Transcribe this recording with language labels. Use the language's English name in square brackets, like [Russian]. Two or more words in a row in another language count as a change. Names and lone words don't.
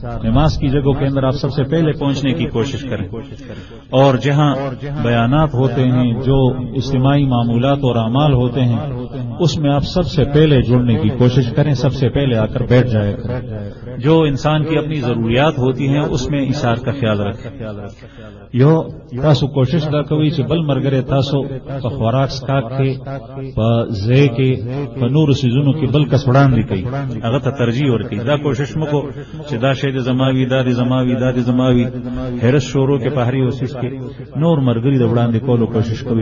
[Urdu] نماز کی جگہوں کے اندر آپ سب سے پہلے پہنچنے کی کوشش کریں, اور جہاں بیانات ہوتے ہیں, جو اجتماعی معمولات اور اعمال ہوتے ہیں, اس میں آپ سب سے پہلے جڑنے کی کوشش کریں, سب سے پہلے آ کر بیٹھ جائے کریں. جو انسان کی اپنی ضروریات ہوتی ہیں اس میں ایثار کا خیال رکھیں. [Pashto] یو تاسو کوشش دا کوي چې بل مرګره تاسو په خوراک سکاک کې, په ځای کې, په نور سيزونو کې بل کس وړاندې کوي, هغه ته ترجیح ورکړي. دا کوشش مکو چې دا شی د زماوي, دا د زماوي, دا د زماوي, هرڅ شروع کې په هري اوسیس کې نور مرګري د وړاندې کولو کوشش کوي.